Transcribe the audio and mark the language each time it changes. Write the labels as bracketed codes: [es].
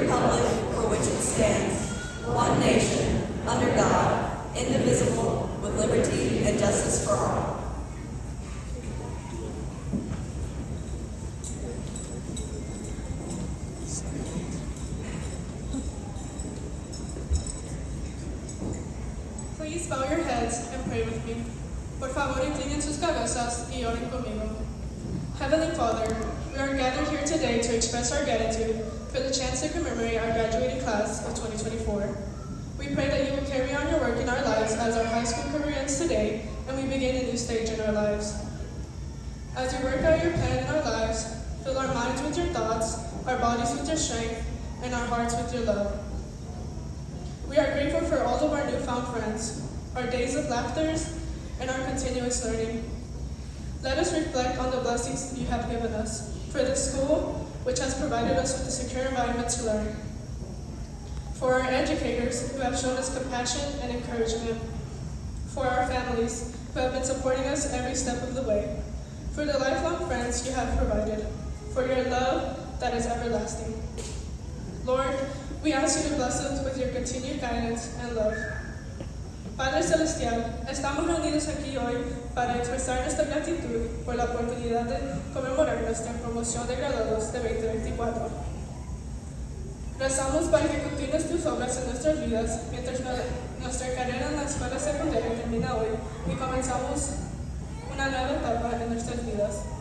[en] one nation, under God, indivisible, with liberty and justice for all. Please bow your heads and pray with me. [es] Por favor, inclinen sus cabezas y oren conmigo. [en] Heavenly Father, we are gathered here today to express our gratitude for the chance to commemorate our graduating class of 2024. We pray that you will carry on your work in our lives as our high school career ends today and we begin a new stage in our lives. As you work out your plan in our lives, fill our minds with your thoughts, our bodies with your strength, and our hearts with your love. We are grateful for all of our newfound friends, our days of laughter, and our continuous learning. Let us reflect on the blessings you have given us, for this school, which has provided us with a secure environment to learn. For our educators, who have shown us compassion and encouragement. For our families, who have been supporting us every step of the way. For the lifelong friends you have provided. For your love that is everlasting. Lord, we ask you to bless us with your continued guidance and love. [es] Padre Celestial, estamos reunidos aquí hoy para expresar nuestra gratitud por la oportunidad de conmemorar nuestra promoción de graduados de 2024. Rezamos para que continúes tus obras en nuestras vidas mientras nuestra carrera en la escuela secundaria termina hoy y comenzamos una nueva etapa en nuestras vidas.